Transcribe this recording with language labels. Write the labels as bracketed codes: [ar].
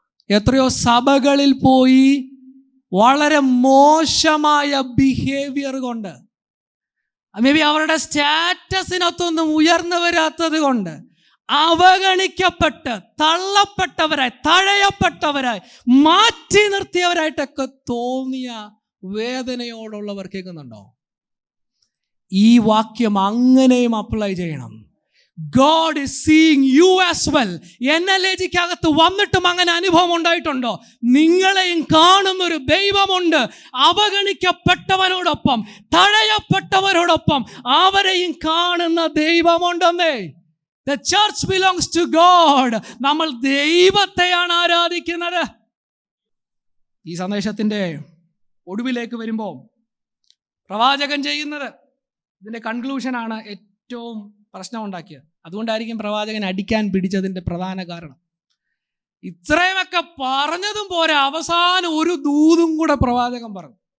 [ml] എത്രയോ സഭകളിൽ പോയി വളരെ മോശമായ ബിഹേവിയർ കൊണ്ട്, [en] maybe [ml] അവരുടെ സ്റ്റാറ്റസിനൊത്തൊന്നും ഉയർന്നു വരാത്തത് കൊണ്ട് അവഗണിക്കപ്പെട്ട് തള്ളപ്പെട്ടവരായി, തഴയപ്പെട്ടവരായി, മാറ്റി നിർത്തിയവരായിട്ടൊക്കെ തോന്നിയ വേദനയോടുള്ളവർ കേൾക്കുന്നുണ്ടോ? ഈ വാക്യം അങ്ങനെയും അപ്ലൈ ചെയ്യണം. [en] God is seeing you as well. [ml] NLAGക്കകത്ത് വന്നിട്ടും അങ്ങനെ അനുഭവം ഉണ്ടായിട്ടുണ്ടോ? നിങ്ങളെയും കാണുന്നൊരു ദൈവമുണ്ട്. അവഗണിക്കപ്പെട്ടവരോടൊപ്പം, തഴയപ്പെട്ടവരോടൊപ്പം അവരെയും കാണുന്ന ദൈവമുണ്ടെന്നേ. [en] The church belongs to God. [ml] നമ്മൾ ദൈവത്തെയാണ് ആരാധിക്കുന്നത്. ഈ സന്ദേശത്തിൻ്റെ ഒടുവിലേക്ക് വരുമ്പോൾ പ്രവാചകൻ ചെയ്യുന്നത്, ഇതിൻ്റെ കൺക്ലൂഷനാണ് ഏറ്റവും പ്രശ്നം ഉണ്ടാക്കിയത്. അതുകൊണ്ടായിരിക്കും പ്രവാചകൻ അടിക്കാൻ പിടിച്ചതിൻ്റെ പ്രധാന കാരണം. ഇത്രയുമൊക്കെ പറഞ്ഞതും പോരാ, അവസാനം ഒരു ദൂതും കൂടെ പ്രവാചകൻ പറഞ്ഞു.